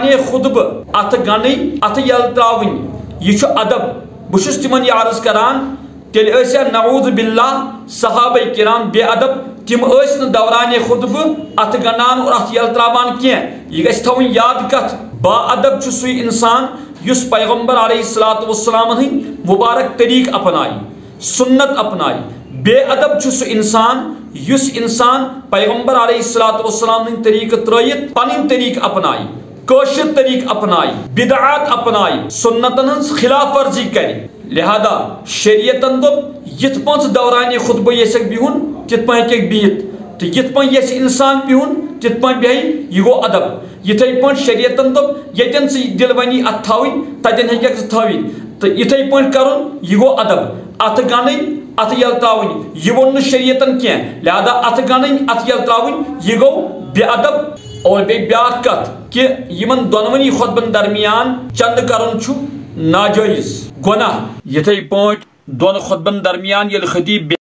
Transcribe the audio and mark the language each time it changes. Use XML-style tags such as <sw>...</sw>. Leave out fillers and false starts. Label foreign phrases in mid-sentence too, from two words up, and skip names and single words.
<ks>خطبہ ات گنٕنۍ ات یل تراوٕنۍ یہ چھُ ادب بہٕ چھُس تِمن یہ عرض کران تیٚلہِ ٲسیا</ks> <ar>نعوذ باللہ</ar> <ks>صحابہ کرام بے ادب تم ٲسۍ نہٕ دوران خطبہ ات گنڈان اور ات یل تراوان کینٛہہ یہ گژھِ تھاوٕنۍ یاد کتھ با ادب چھُ سُے انسان یس پیغمبر</ks> <ar>علیہ الصلوۃ والسلام</ar> <ks>ہند مبارک طریق اپنائی سنت اپنائی بے ادب چھُ سُہ انسان یس انسان پیغمبر</ks> <ar>علیہ الصلوۃ والسلام</ar> <ks>ہند طریقہ ترٲیِتھ پنٕنۍ طریق اپنائی کٲشُر طریق اپنائی بدعات اپنائی سنتن ہنز خلاف ورزی کرِ لہذا شریعتن دوٚپ یِتھ پٲٹھۍ دوران خطبہ یژھکھ بِہُن تِتھ پٲٹھۍ ہیٚکہِ بِہِتھ تہٕ یِتھ پٲٹھۍ یژھِ انسان بِہُن تِتھ پٲٹھۍ بیٚہہِ یہِ گوٚو ادب یِتھے پٲٹھۍ شریعتن دوٚپ ییٚتٮ۪ن ژٕ دل بنی اتھ تھاوٕنۍ تتٮ۪ن ہیٚککھ ژٕ تھٲوِتھ تہٕ یِتھے پٲٹھۍ کرُن یہِ گوٚو ادب اتھ گنٕنۍ اتھ یل تراوٕنۍ یہِ ووٚن نہٕ شریعتن کینٛہہ لہذا اتھ گنٕنۍ اتھ یل تراوٕنۍ یہِ گوٚو بے ادب اور بیٚیہِ بیٛاکھ کتھ کہ یمن دۄنوٕنی خطبن درمیان چندٕ کرُن چھُ ناجٲیز گۄناہ یِتھے پٲٹھۍ دۄن خطبن درمیان ییٚلہِ خطیب</ks>